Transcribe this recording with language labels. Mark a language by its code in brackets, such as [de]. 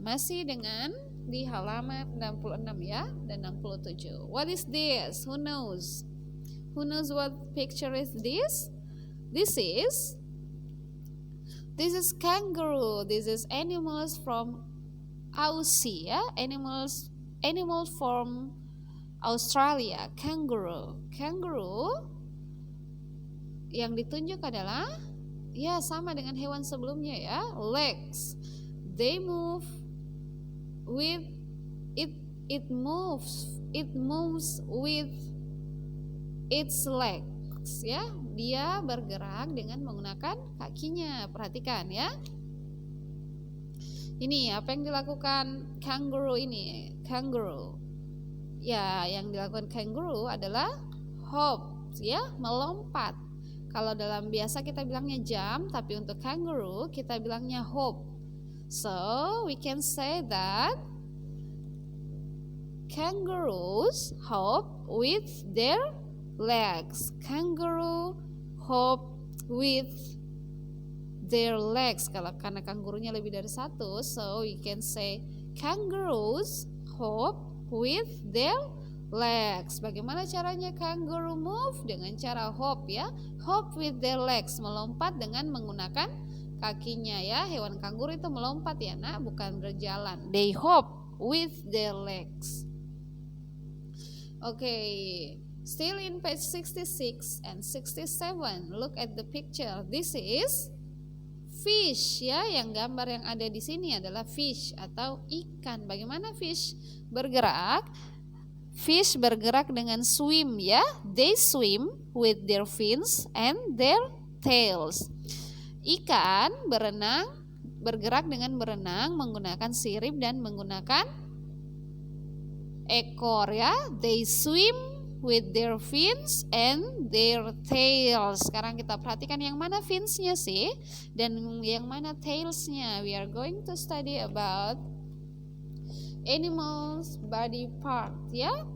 [id] Masih dengan di halaman 66 ya dan 67. [en] What is this? Who knows? Who knows what picture is this? This is kangaroo. This is animals from Aussie ya. Animals from Australia. [id] Kangaroo. Kangaroo yang ditunjuk adalah Ya, sama dengan hewan sebelumnya ya. [en] Legs. They move with it moves with its legs ya. [id] Dia bergerak dengan menggunakan kakinya. Perhatikan ya. Ini apa yang dilakukan kangaroo ini? Kangaroo. Ya, yang dilakukan kangaroo adalah hop ya, melompat. Kalau dalam biasa kita bilangnya jump, tapi untuk kangaroo kita bilangnya hop. [en] So, we can say that kangaroos hop with their legs. Kangaroo hop with their legs. [id] Karena kangurunya lebih dari satu, [en] so we can say kangaroos hop with their legs. [id] Bagaimana caranya kangaroo move? Dengan cara hop ya. [en] Hop with their legs, [id] melompat dengan menggunakan kakinya ya. Hewan kanguru itu melompat ya nak, bukan berjalan. [en] They hop with their legs. Okay, still in page 66 and 67. Look at the picture. This is fish ya. [id] Yang gambar yang ada di sini adalah fish atau ikan. Bagaimana fish bergerak? Fish bergerak dengan swim ya. [en] They swim with their fins and their tails. [id] Ikan bergerak dengan berenang menggunakan sirip dan menggunakan ekor ya. [en] They swim with their fins and their tails. [id] Sekarang kita perhatikan yang mana fins-nya sih dan yang mana tails-nya. [en] We are going to study about animals body part ya.